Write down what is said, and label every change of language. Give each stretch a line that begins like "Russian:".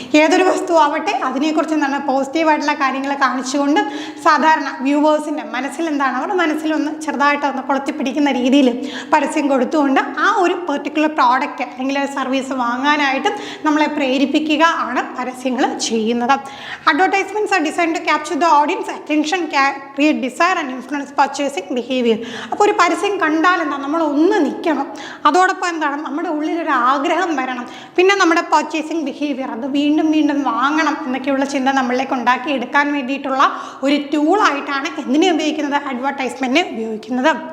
Malayalam: ഏതൊരു വസ്തു ആവട്ടെ അതിനെക്കുറിച്ച് എന്താണ് പോസിറ്റീവായിട്ടുള്ള കാര്യങ്ങൾ കാണിച്ചുകൊണ്ട് സാധാരണ വ്യൂവേഴ്സിൻ്റെ മനസ്സിൽ എന്താണ് അവരുടെ മനസ്സിലൊന്ന് ചെറുതായിട്ടൊന്ന് കൊളുത്തിപ്പിടിക്കുന്ന രീതിയിൽ പരസ്യം കൊടുത്തുകൊണ്ട് ആ ഒരു പെർട്ടിക്കുലർ പ്രോഡക്റ്റ് അല്ലെങ്കിൽ സർവീസ് വാങ്ങാനായിട്ട് നമ്മളെ പ്രേരിപ്പിക്കുക ആണ് പരസ്യങ്ങൾ ചെയ്യുന്നത്. Advertisement
English: advertisements are designed to capture the audience attention, create desire and influence purchasing behavior.
Malayalam: അപ്പോൾ ഒരു പരസ്യം കണ്ടാൽ എന്താ, നമ്മൾ ഒന്ന് നിൽക്കണം, അതോടൊപ്പം എന്താണ് നമ്മുടെ ഉള്ളിലൊരു ആഗ്രഹം വരണം, പിന്നെ നമ്മുടെ പർച്ചേസിങ് ബിഹേവിയർ അത് വീണ്ടും വീണ്ടും വാങ്ങണം എന്നൊക്കെയുള്ള ചിന്ത നമ്മളിലേക്ക് ഉണ്ടാക്കി എടുക്കാൻ വേണ്ടിയിട്ടുള്ള ഒരു ടൂളായിട്ടാണ് എന്തിനെ ഉപയോഗിക്കുന്നത്, അഡ്വർടൈസ്മെൻറ്റിനെ ഉപയോഗിക്കുന്നത്.